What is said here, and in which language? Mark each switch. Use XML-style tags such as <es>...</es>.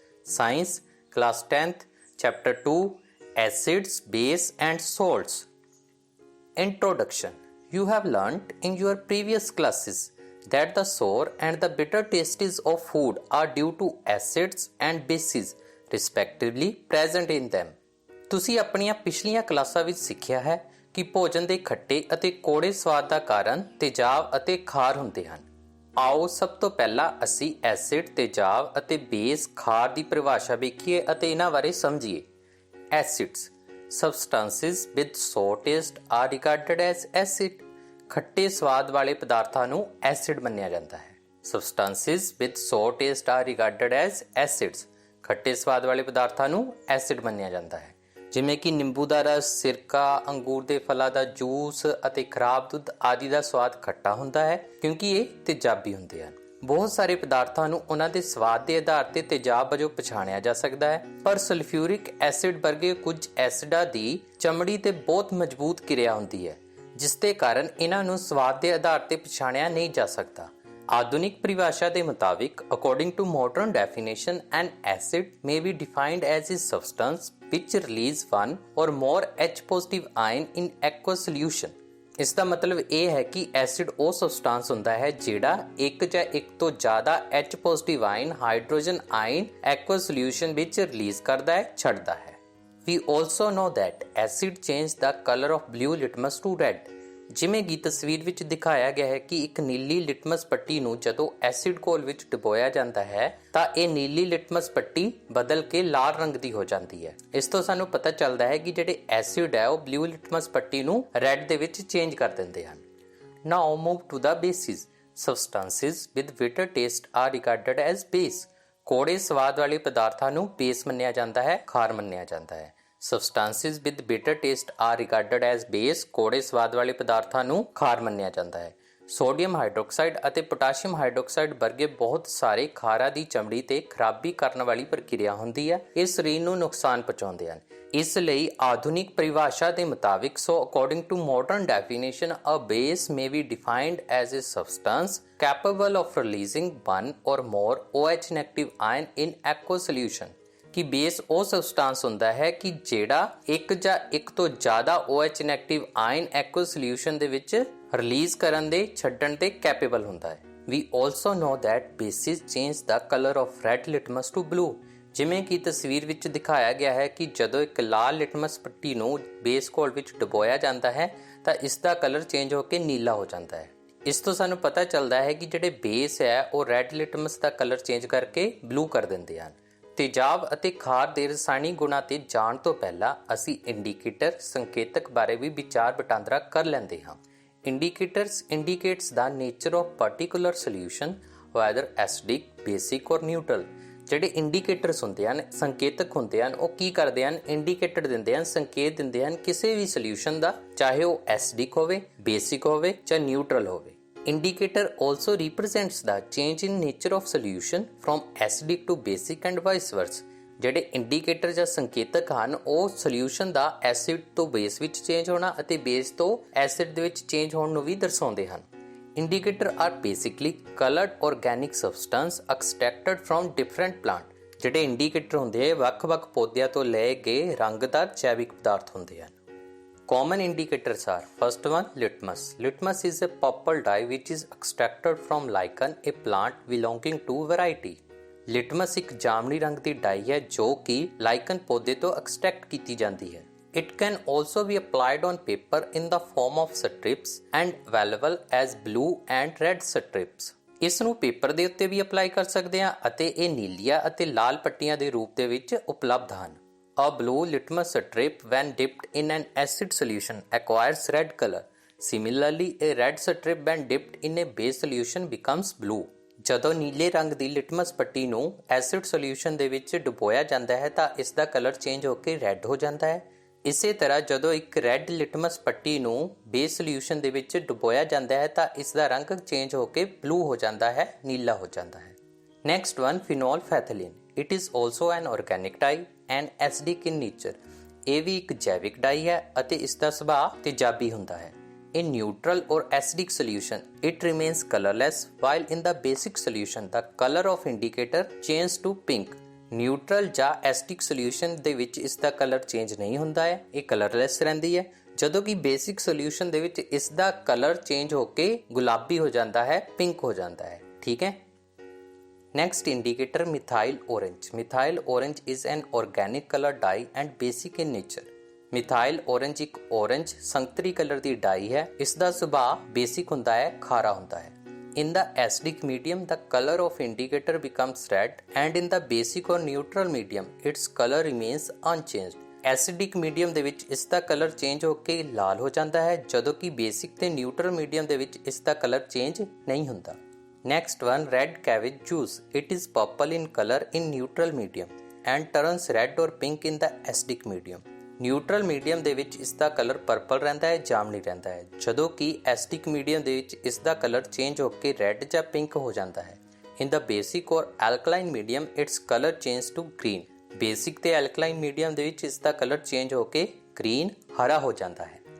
<en>Science, class 10th, chapter 2, Acids, Base and Salts. Introduction. You have learnt in your previous classes that the sour and the bitter tastes of food are due to acids and bases respectively present in them.</en> <pa>ਤੁਸੀਂ ਆਪਣੀਆਂ ਪਿਛਲੀਆਂ ਕਲਾਸਾਂ ਵਿੱਚ ਸਿੱਖਿਆ ਹੈ ਕਿ ਭੋਜਨ ਦੇ ਖੱਟੇ ਅਤੇ ਕੌੜੇ ਸਵਾਦ ਦਾ ਕਾਰਨ ਤੇਜ਼ਾਬ ਅਤੇ ਖਾਰ ਹੁੰਦੇ ਹਨ। ਆਓ ਸਭ ਤੋਂ ਪਹਿਲਾਂ ਅਸੀਂ ਐਸਿਡ, ਤੇਜ਼ਾਬ ਅਤੇ ਬੇਸ ਖਾਰ ਦੀ ਪਰਿਭਾਸ਼ਾ ਵੇਖੀਏ ਅਤੇ ਇਹਨਾਂ ਬਾਰੇ ਸਮਝੀਏ।</pa> <en>Acids substances with sour taste are regarded as acid.</en> <pa>ਖੱਟੇ ਸਵਾਦ ਵਾਲੇ ਪਦਾਰਥਾਂ ਨੂੰ ਐਸਿਡ ਮੰਨਿਆ ਜਾਂਦਾ ਹੈ।</pa> <en>substances with sour taste are regarded as acids.</en> <pa>ਖੱਟੇ ਸਵਾਦ ਵਾਲੇ ਪਦਾਰਥਾਂ ਨੂੰ ਐਸਿਡ ਮੰਨਿਆ ਜਾਂਦਾ ਹੈ, ਜਿਵੇਂ ਕਿ ਨਿੰਬੂ ਦਾ ਰਸ, ਸਿਰਕਾ, ਅੰਗੂਰ ਦੇ ਫਲਾਂ ਦਾ ਜੂਸ ਅਤੇ ਖਰਾਬ ਦੁੱਧ ਆਦਿ ਦਾ ਸਵਾਦ ਖੱਟਾ ਹੁੰਦਾ ਹੈ ਕਿਉਂਕਿ ਇਹ ਤੇਜ਼ਾਬੀ ਹੁੰਦੇ ਹਨ। ਬਹੁਤ ਸਾਰੇ ਪਦਾਰਥਾਂ ਨੂੰ ਉਹਨਾਂ ਦੇ ਸਵਾਦ ਦੇ ਆਧਾਰ ਤੇ ਤੇਜ਼ਾਬ ਵਜੋਂ ਪਛਾਣਿਆ ਜਾ ਸਕਦਾ ਹੈ, ਪਰ ਸਲਫਿਊਰਿਕ ਐਸਿਡ ਵਰਗੇ ਕੁਝ ਐਸਿਡਾਂ ਦੀ ਚਮੜੀ ਤੇ ਬਹੁਤ ਮਜ਼ਬੂਤ ਕਿਰਿਆ ਹੁੰਦੀ ਹੈ, ਜਿਸ ਦੇ ਕਾਰਨ ਇਹਨਾਂ ਨੂੰ ਸਵਾਦ ਦੇ ਆਧਾਰ ਤੇ ਪਛਾਣਿਆ ਨਹੀਂ ਜਾ ਸਕਦਾ। ਆਧੁਨਿਕ ਪਰਿਭਾਸ਼ਾ ਦੇ ਮੁਤਾਬਿਕ,</pa> <en>according to modern definition, an acid may be defined as a substance which release one or more H positive ion in aqueous solution.</en> <pa>ਇਸ ਦਾ ਮਤਲਬ ਇਹ ਹੈ ਕਿ ਐਸਿਡ ਉਹ ਸਬਸਟੈਂਸ ਹੁੰਦਾ ਹੈ ਜਿਹੜਾ ਇੱਕ ਜਾਂ ਇੱਕ ਤੋਂ ਜ਼ਿਆਦਾ H positive ion hydrogen ion aqueous solution ਵਿੱਚ ਰਿਲੀਜ਼ ਕਰਦਾ ਹੈ, ਛੱਡਦਾ ਹੈ।</pa> <en>We also know that acid change the color of blue litmus to red.</en> <pa>ਜਿਵੇਂ ਕਿ ਤਸਵੀਰ ਵਿੱਚ ਦਿਖਾਇਆ ਗਿਆ ਹੈ ਕਿ ਇੱਕ ਨੀਲੀ ਲਿਟਮਸ ਪੱਟੀ ਨੂੰ ਜਦੋਂ ਐਸਿਡ ਘੋਲ ਵਿੱਚ ਡੁਬੋਇਆ ਜਾਂਦਾ ਹੈ ਤਾਂ ਇਹ ਨੀਲੀ ਲਿਟਮਸ ਪੱਟੀ ਬਦਲ ਕੇ ਲਾਲ ਰੰਗ ਦੀ ਹੋ ਜਾਂਦੀ ਹੈ। ਇਸ ਤੋਂ ਸਾਨੂੰ ਪਤਾ ਚੱਲਦਾ ਹੈ ਕਿ ਜਿਹੜੇ ਐਸਿਡ ਹੈ ਉਹ ਬਲੂ ਲਿਟਮਸ ਪੱਟੀ ਨੂੰ ਰੈੱਡ ਦੇ ਵਿੱਚ ਚੇਂਜ ਕਰ ਦਿੰਦੇ ਹਨ।</pa> <en>Now move to the bases. Substances with bitter taste are regarded as base.</en> <pa>ਕੌੜੇ ਸਵਾਦ ਵਾਲੇ ਪਦਾਰਥਾਂ ਨੂੰ ਬੇਸ ਮੰਨਿਆ ਜਾਂਦਾ ਹੈ, ਖਾਰ ਮੰਨਿਆ ਜਾਂਦਾ ਹੈ।</pa> <en>Substances with bitter taste are regarded as base.</en> <pa>ਕੌੜੇ ਸਵਾਦ ਵਾਲੇ ਪਦਾਰਥਾਂ ਨੂੰ ਖਾਰ ਮੰਨਿਆ ਜਾਂਦਾ ਹੈ। ਸੋਡੀਅਮ ਹਾਈਡਰੋਕਸਾਈਡ ਅਤੇ ਪੋਟਾਸ਼ੀਅਮ ਹਾਈਡਰੋਕਸਾਈਡ ਵਰਗੇ ਬਹੁਤ ਸਾਰੇ ਖਾਰਾਂ ਦੀ ਚਮੜੀ ਤੇ ਖਰਾਬੀ ਕਰਨ ਵਾਲੀ ਪ੍ਰਕਿਰਿਆ ਹੁੰਦੀ ਹੈ। ਇਹ ਸਰੀਰ ਨੂੰ ਨੁਕਸਾਨ ਪਹੁੰਚਾਉਂਦੇ ਹਨ। ਇਸ ਲਈ ਆਧੁਨਿਕ ਪਰਿਭਾਸ਼ਾ ਦੇ ਮੁਤਾਬਿਕ,</pa> <en>according to modern definition, a base may be defined as a substance capable of releasing one or more OH negative ion in aqueous solution.</en> <pa>ਕਿ ਬੇਸ ਉਹ ਸਬਸਟੈਂਸ ਹੁੰਦਾ ਹੈ ਕਿ ਜਿਹੜਾ ਇੱਕ ਜਾਂ ਇੱਕ ਤੋਂ ਜ਼ਿਆਦਾ OH ਨੈਗੇਟਿਵ ਆਇਨ ਐਕੁਅਸ ਸੋਲਿਊਸ਼ਨ ਦੇ ਵਿੱਚ ਰਿਲੀਜ਼ ਕਰਨ ਦੇ ਛੱਡਣ ਦੇ ਕੈਪੇਬਲ ਹੁੰਦਾ ਹੈ।</pa> <en>We also know that bases change the color of red litmus to blue.</en> <pa>ਜਿਵੇਂ ਕਿ ਤਸਵੀਰ ਵਿੱਚ ਦਿਖਾਇਆ ਗਿਆ ਹੈ ਕਿ ਜਦੋਂ ਇੱਕ ਲਾਲ ਲਿਟਮਸ ਪੱਟੀ ਨੂੰ ਬੇਸ ਘੋਲ ਵਿੱਚ ਡੁਬੋਇਆ ਜਾਂਦਾ ਹੈ ਤਾਂ ਇਸ ਦਾ ਕਲਰ ਚੇਂਜ ਹੋ ਕੇ ਨੀਲਾ ਹੋ ਜਾਂਦਾ ਹੈ। ਇਸ ਤੋਂ ਸਾਨੂੰ ਪਤਾ ਚੱਲਦਾ ਹੈ ਕਿ ਜਿਹੜੇ ਬੇਸ ਹੈ ਉਹ ਰੈੱਡ ਲਿਟਮਸ ਦਾ ਕਲਰ ਚੇਂਜ ਕਰਕੇ ਬਲੂ ਕਰ ਦਿੰਦੇ ਹਨ। ਤੇਜ਼ਾਬ ਅਤੇ ਖਾਰ ਦੇ ਰਸਾਇਣਿਕ ਗੁਣਾਂ ਤੇ ਜਾਣ ਤੋਂ ਪਹਿਲਾਂ ਅਸੀਂ ਇੰਡੀਕੇਟਰ ਸੰਕੇਤਕ ਬਾਰੇ ਵੀ ਵਿਚਾਰ ਵਟਾਂਦਰਾ ਕਰ ਲੈਂਦੇ ਹਾਂ।</pa> <en>Indicators indicates the nature of particular solution, whether acidic, basic or neutral.</en> <pa>ਜਿਹੜੇ ਇੰਡੀਕੇਟਰਸ ਹੁੰਦੇ ਹਨ, ਸੰਕੇਤਕ ਹੁੰਦੇ ਹਨ, ਉਹ ਕੀ ਕਰਦੇ ਹਨ? ਇੰਡੀਕੇਟਰ ਦਿੰਦੇ ਹਨ, ਸੰਕੇਤ ਦਿੰਦੇ ਹਨ ਕਿਸੇ ਵੀ ਸੋਲਿਊਸ਼ਨ ਦਾ, ਚਾਹੇ ਉਹ ਐਸਿਡਿਕ ਹੋਵੇ, ਬੇਸਿਕ ਹੋਵੇ ਜਾਂ ਨਿਊਟਰਲ ਹੋਵੇ।</pa> <en>Indicator also represents the change in nature of solution from acidic to basic and vice versa.</en> <pa>ਜਿਹੜੇ ਇੰਡੀਕੇਟਰ ਜਾਂ ਸੰਕੇਤਕ ਹਨ ਉਹ ਸੋਲਿਊਸ਼ਨ ਦਾ ਐਸਿਡ ਤੋਂ ਬੇਸ ਵਿੱਚ ਚੇਂਜ ਹੋਣਾ ਅਤੇ ਬੇਸ ਤੋਂ ਐਸਿਡ ਦੇ ਵਿੱਚ ਚੇਂਜ ਹੋਣ ਨੂੰ ਵੀ ਦਰਸਾਉਂਦੇ ਹਨ।</pa> <en>Indicator are basically coloured organic substance extracted from different plant.</en> <pa>ਜਿਹੜੇ ਇੰਡੀਕੇਟਰ ਹੁੰਦੇ ਆ ਵੱਖ-ਵੱਖ ਪੌਦਿਆਂ ਤੋਂ ਲਏ ਗਏ ਰੰਗਦਾਰ ਜੈਵਿਕ ਪਦਾਰਥ ਹੁੰਦੇ ਹਨ।</pa> <en>Common indicators are: first one, litmus. Litmus is a purple dye which is extracted from lichen, a plant belonging to variety.</en> <pa>Litmus ਇੱਕ ਜਾਮਨੀ ਰੰਗ ਦੀ ਡਾਈ ਹੈ ਜੋ ਕਿ ਲਾਈਕਨ ਪੌਦੇ ਤੋਂ ਐਕਸਟ੍ਰੈਕਟ ਕੀਤੀ ਜਾਂਦੀ ਹੈ।</pa> <en>It can also be applied on paper in the form of strips and available as blue and red strips.</en> <pa>ਇਸ ਨੂੰ ਪੇਪਰ ਦੇ ਉੱਤੇ ਵੀ ਅਪਲਾਈ ਕਰ ਸਕਦੇ ਹਾਂ ਅਤੇ ਇਹ ਨੀਲੀਆਂ ਅਤੇ ਲਾਲ ਪੱਟੀਆਂ ਦੇ ਰੂਪ ਦੇ ਵਿੱਚ ਉਪਲਬਧ ਹਨ।</pa> <en>A blue litmus strip when dipped in an acid solution acquires red color. Similarly, a red strip when dipped in a base solution becomes blue.</en> <pa>ਜਦੋਂ ਨੀਲੇ ਰੰਗ ਦੀ ਲਿਟਮਸ ਪੱਟੀ ਨੂੰ ਐਸਿਡ ਸੋਲਿਊਸ਼ਨ ਦੇ ਵਿੱਚ ਡੁਬੋਇਆ ਜਾਂਦਾ ਹੈ ਤਾਂ ਇਸ ਦਾ ਕਲਰ ਚੇਂਜ ਹੋ ਕੇ ਰੈੱਡ ਹੋ ਜਾਂਦਾ ਹੈ। ਇਸੇ ਤਰ੍ਹਾਂ ਜਦੋਂ ਇੱਕ ਰੈੱਡ ਲਿਟਮਸ ਪੱਟੀ ਨੂੰ ਬੇਸ ਸੋਲਿਊਸ਼ਨ ਦੇ ਵਿੱਚ ਡੁਬੋਇਆ ਜਾਂਦਾ ਹੈ ਤਾਂ ਇਸ ਦਾ ਰੰਗ ਚੇਂਜ ਹੋ ਕੇ ਬਲੂ ਹੋ ਜਾਂਦਾ ਹੈ, ਨੀਲਾ ਹੋ ਜਾਂਦਾ ਹੈ।</pa> <en>Next one, phenolphthalein. It is also an organic dye and acidic in nature.</en> <pa>ਇਹ ਵੀ ਇੱਕ ਜੈਵਿਕ ਡਾਈ ਹੈ ਅਤੇ ਇਸ ਦਾ ਸੁਭਾਅ ਤੇਜ਼ਾਬੀ ਹੁੰਦਾ ਹੈ।</pa> <en>In neutral or acidic solution, it remains colorless, while in the basic solution, the color of indicator changes to pink.</en> <pa>Neutral ਜਾਂ ਐਸਿਡਿਕ ਸੋਲਿਊਸ਼ਨ ਦੇ ਵਿੱਚ ਇਸ ਦਾ ਕਲਰ ਚੇਂਜ ਨਹੀਂ ਹੁੰਦਾ ਹੈ, ਇਹ ਕਲਰਲੈਸ ਰਹਿੰਦੀ ਹੈ, ਜਦੋਂ ਕਿ ਬੇਸਿਕ ਸੋਲਿਊਸ਼ਨ ਦੇ ਵਿੱਚ ਇਸ ਦਾ ਕਲਰ ਚੇਂਜ ਹੋ ਕੇ ਗੁਲਾਬੀ ਹੋ ਜਾਂਦਾ ਹੈ, ਪਿੰਕ ਹੋ ਜਾਂਦਾ ਹੈ। ਠੀਕ ਹੈ।</pa> <en>Next indicator, methyl orange. Methyl orange is an organic color dye and basic in nature.</en> <pa>Methyl orange ਇੱਕ orange ਸੰਤਰੀ ਕਲਰ ਦੀ ਡਾਈ ਹੈ। ਇਸ ਦਾ ਸੁਭਾਅ ਬੇਸਿਕ ਹੁੰਦਾ ਹੈ, ਖਾਰਾ ਹੁੰਦਾ ਹੈ।</pa> <en>In the acidic medium, the color of indicator becomes red, and in the basic or neutral medium, its color remains unchanged.</en> <pa>Acidic medium ਦੇ ਵਿੱਚ ਇਸ ਦਾ ਕਲਰ ਚੇਂਜ ਹੋ ਕੇ ਲਾਲ ਹੋ ਜਾਂਦਾ ਹੈ, ਜਦੋਂ ਕਿ basic ਤੇ neutral medium ਦੇ ਵਿੱਚ ਇਸ ਦਾ ਕਲਰ ਚੇਂਜ ਨਹੀਂ ਹੁੰਦਾ।</pa> <en>Next one, red cabbage juice. It is purple in color in neutral medium and turns red or pink in the acidic medium.</en> <pa>Neutral medium ਦੇ ਵਿੱਚ ਇਸ ਦਾ ਕਲਰ ਪਰਪਲ ਰਹਿੰਦਾ ਹੈ, ਜਾਮਨੀ ਰਹਿੰਦਾ ਹੈ, ਜਦੋਂ ਕਿ ਐਸਿਡਿਕ ਮੀਡੀਅਮ ਦੇ ਵਿੱਚ ਇਸ ਦਾ ਕਲਰ ਚੇਂਜ ਹੋ ਕੇ ਰੈੱਡ ਜਾਂ ਪਿੰਕ ਹੋ ਜਾਂਦਾ ਹੈ।</pa> <en>In the basic or alkaline medium its colour change to green.</en> <pa>Basic ਤੇ ਐਲਕਲਾਈਨ ਮੀਡੀਅਮ ਦੇ ਵਿੱਚ ਇਸ ਦਾ ਕਲਰ ਚੇਂਜ ਹੋ ਕੇ ਗ੍ਰੀਨ, ਹਰਾ ਹੋ ਜਾਂਦਾ ਹੈ।</pa>